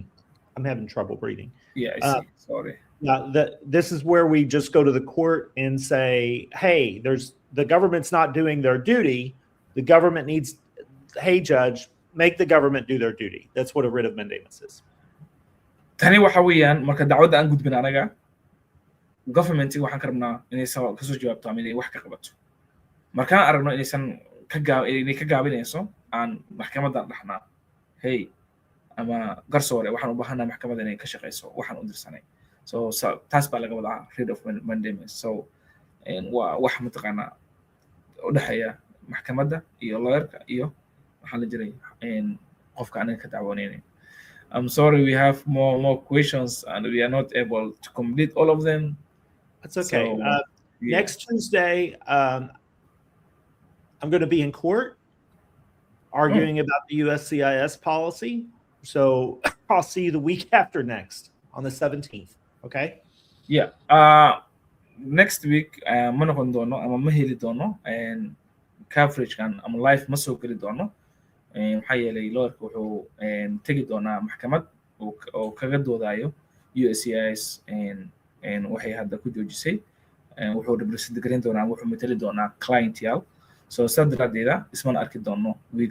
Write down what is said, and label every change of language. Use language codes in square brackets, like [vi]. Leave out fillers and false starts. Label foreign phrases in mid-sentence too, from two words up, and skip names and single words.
[en] I'm having trouble breathing. Yeah, I see. Sorry. This is where we just go to the court and say, hey, the government's not doing their duty. The government needs, hey, judge, make the government do their duty. That's what a writ of mandamus is. [so] Tani waxa weeyaan marka dacwadda aan gudbin anaga government-iga waxaan ka rabnaa inay kasoo jawaabto ama inay wax ka qabato. markaan aragno inaysan inay ka gaabinayso aan maxkamadda dhaxnaa hey ama garsoore waxaan u baahanaa maxkamadda inay ka shaqeyso waxaan u dirsanay. So taas baa laga wadaa [en] writ of mandamus. [so] So waa wax mataqaanaa u dhexeeya maxkamadda iyo lawyerka iyo waxaa la jiray qofka anaga ka dacwoonaynay. [en] I'm sorry, we have more questions and we are not able to complete all of them. That's okay. So, yeah. Next Tuesday, I'm going to be in court arguing about the USCIS policy. So I'll see you the week after next on the 17th. Okay. Yeah. next week [so] ma noqon doono ama ma heli doono coverage-kan ama live ma soo geli doono maxaa yeelay lawyerka wuxuu tegi doonaa maxkamad oo kaga doodayo USCIS waxay hadda ku joojisay wuxuu represent garin doonaa wuxuu matali doonaa client yaal so sidaa daraadeeda ismana arki doono wiiga